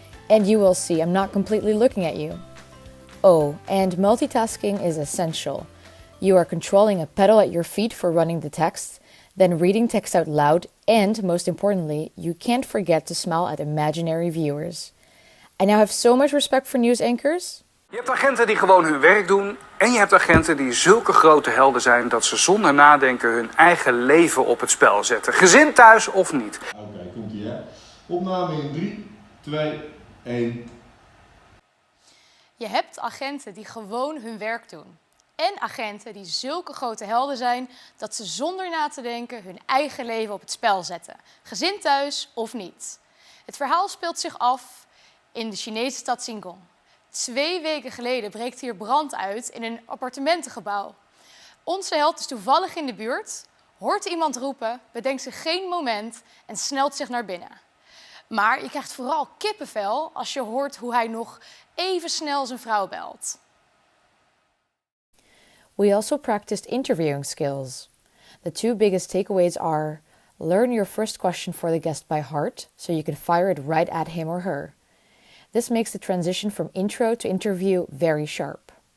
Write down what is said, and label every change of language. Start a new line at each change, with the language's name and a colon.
English: And you will see I'm not completely looking at you. Oh, and multitasking is essential. You are controlling a pedal at your feet for running the text, then reading text out loud, and most importantly, you can't forget to smile at imaginary viewers. I now have so much respect for news anchors.
Dutch: Je hebt agenten die gewoon hun werk doen en je hebt agenten die zulke grote helden zijn dat ze zonder nadenken hun eigen leven op het spel zetten. Gezin thuis of niet. Oké, komt-ie hè. Opname in 3, 2, 1. Je hebt agenten die gewoon hun werk doen. En agenten die zulke grote helden zijn dat ze zonder na te denken hun eigen leven op het spel zetten. Gezin thuis of niet. Het verhaal speelt zich af in de Chinese stad Xingong. 2 weken geleden breekt hier brand uit in een appartementengebouw. Onze held is toevallig in de buurt, hoort iemand roepen, bedenkt zich geen moment en snelt zich naar binnen. Maar je krijgt vooral kippenvel als je hoort hoe hij nog even snel zijn vrouw belt.
English: We also practiced interviewing skills. The 2 biggest takeaways are: learn your first question for the guest by heart, so you can fire it right at him or her. This makes the transition from intro to interview very sharp.